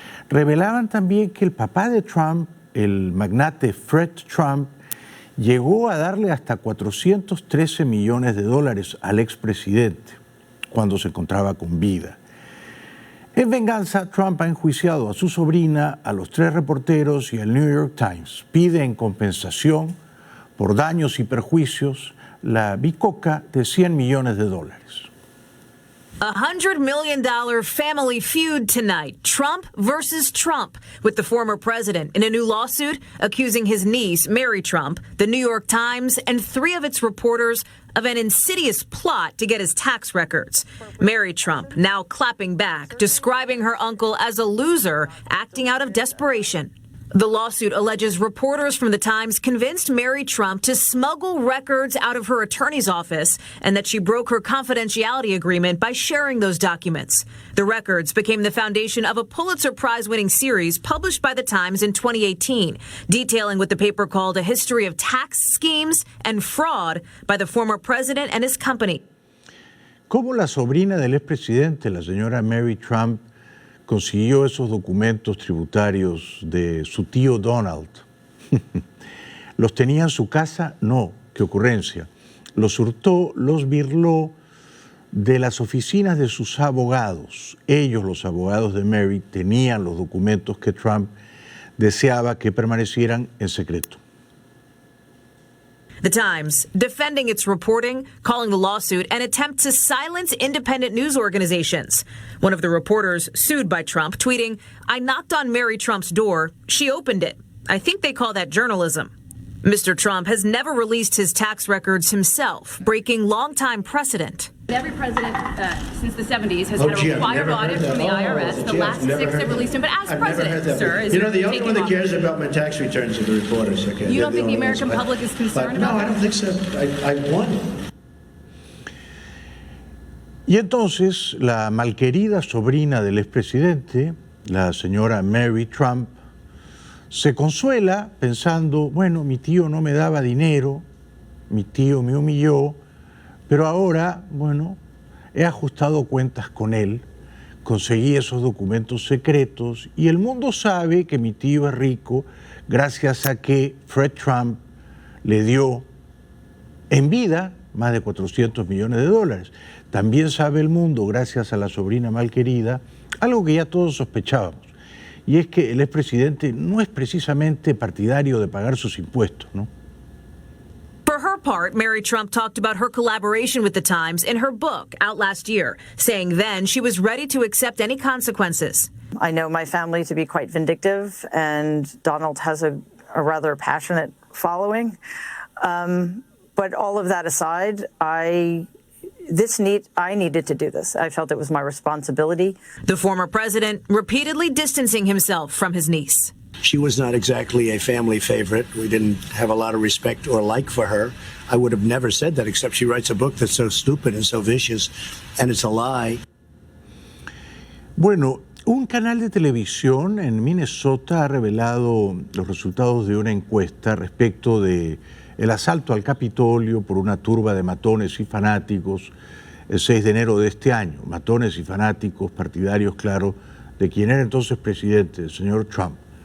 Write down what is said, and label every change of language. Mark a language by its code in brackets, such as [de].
[es] Revelaban también que el papá de Trump, el magnate Fred Trump, llegó a darle hasta $413 millones al expresidente cuando se encontraba con vida. En venganza, Trump ha enjuiciado a su sobrina, a los 3 reporteros y al New York Times. Pide en compensación por daños y perjuicios la bicoca de $100 millones. [en] $100 million family feud tonight. Trump versus Trump, with the former president in a new lawsuit accusing his niece, Mary Trump, the New York Times, and 3 of its reporters of an insidious plot to get his tax records. Mary Trump now clapping back, describing her uncle as a loser, acting out of desperation. The lawsuit alleges reporters from the Times convinced Mary Trump to smuggle records out of her attorney's office and that she broke her confidentiality agreement by sharing those documents. The records became the foundation of a Pulitzer Prize-winning series published by the Times in 2018, detailing what the paper called a history of tax schemes and fraud by the former president and his company. [es] ¿Cómo la sobrina del expresidente, la señora Mary Trump, consiguió esos documentos tributarios de su tío Donald? ¿Los tenía en su casa? No, qué ocurrencia. Los hurtó, los birló de las oficinas de sus abogados. Ellos, los abogados de Mary, tenían los documentos que Trump deseaba que permanecieran en secreto. [en] The Times defending its reporting, calling the lawsuit an attempt to silence independent news organizations. One of the reporters sued by Trump tweeting, "I knocked on Mary Trump's door. She opened it. I think they call that journalism." Mr. Trump has never released his tax records himself, breaking longtime precedent. Every president since the 70s has had a required audit from the IRS. The last 6 have released him. But as president, sir, is the only one that cares office? about my tax returns are the reporters. Okay? You don't think the American public is concerned about No, I that? don't think so. I won. [es] Y entonces la malquerida sobrina del expresidente, la señora Mary Trump, se consuela pensando, bueno, mi tío no me daba dinero, mi tío me humilló, pero ahora, bueno, he ajustado cuentas con él, conseguí esos documentos secretos y el mundo sabe que mi tío es rico gracias a que Fred Trump le dio en vida más de $400 millones. También sabe el mundo, gracias a la sobrina malquerida, algo que ya todos sospechábamos, y es que el expresidente no es precisamente partidario de pagar sus impuestos, ¿no? [en] For her part, Mary Trump talked about her collaboration with the Times in her book out last year, saying then she was ready to accept any consequences. I know my family to be quite vindictive, and Donald has a rather passionate following. But all of that aside, I needed to do this. I felt it was my responsibility. The former president repeatedly distancing himself from his niece. She was not exactly a family favorite. We didn't have a lot of respect or like for her. I would have never said that, except she writes a book that's so stupid and so vicious, and it's a lie. [es] Bueno, un canal de televisión en Minnesota ha revelado los resultados de una encuesta respecto de el asalto al Capitolio por una turba de matones y fanáticos el 6 de enero de este año. Matones y fanáticos partidarios, claro, de quien era entonces presidente, el señor Trump.